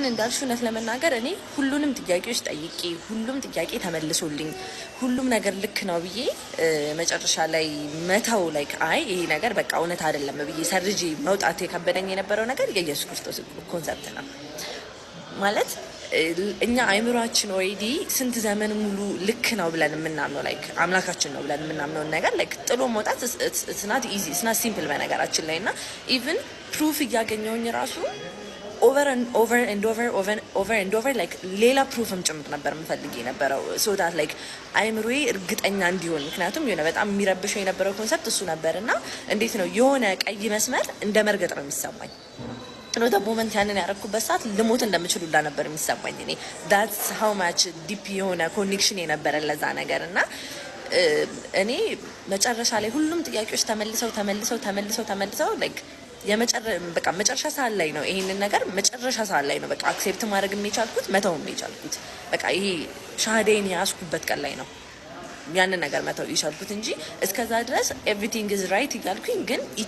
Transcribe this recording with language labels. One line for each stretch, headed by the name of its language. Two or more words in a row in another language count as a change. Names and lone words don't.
Amharic: እንዳልሽ እውነት ለመናገር እኔ ሁሉንም ጥያቄዎች ጠይቄ ሁሉም ጥያቄ ተመልሶልኝ ሁሉም ነገር ልክ ነው ብዬ መጨረሻ ላይ መተው
English: like I
Amharic: ይሄ ነገር በቃ እውነት አይደለም ብዬ ሰርጄ መውጣት የከበደኝ የነበረው ነገር የኢየሱስ ክርስቶስ ኮንሰፕት ነው ማለት እኛ አይምሯችን ኦሬዲ ስንት ዘመን ሙሉ ልክ ነው ብለን የምናምነው ላይክ አምላካችን ነው ብለን የምናምነውን ነገር ላይክ ጥሎ መውጣት
English: it's not easy it's not simple
Amharic: በነገራችን ላይ እና
English: even proof
Amharic: እያገኘሁኝ ራሱ
English: over and over like
Amharic: ሌላ ፕሩፍም ጭምር ነበር የምፈልግ የነበረው
English: so that like
Amharic: አይምሮዬ እርግጠኛ እንዲሆን ምክንያቱም የሆነ በጣም የሚረብሸው የነበረው ኮንሰፕት እሱ ነበርና እንዴት ነው የሆነ ቀይ መስመር እንደ መርገጥ ነው የሚሰማኝ ነው
English: the moment
Amharic: ያንን ያረኩበት ሰዓት ልሞት እንደምችል ሁላ ነበር የሚሰማኝ እኔ
English: that's how much deep
Amharic: የሆነ ኮኔክሽን የነበረ ለዛ ነገር እና እኔ መጨረሻ ላይ ሁሉም ጥያቄዎች ተመልሰው like በቃ መጨረሻ ሰዓት ላይ ነው ይሄንን ነገር መጨረሻ ሰዓት ላይ ነው በቃ አክሴፕት ማድረግ የቻልኩት መተውም የቻልኩት በቃ ይሄ ሻሃዴን ያስኩበት ቀን ላይ ነው ያንን ነገር መተው የቻልኩት እንጂ እስከዛ ድረስ
English: everything is right
Amharic: እያልኩኝ ግን ኢቺ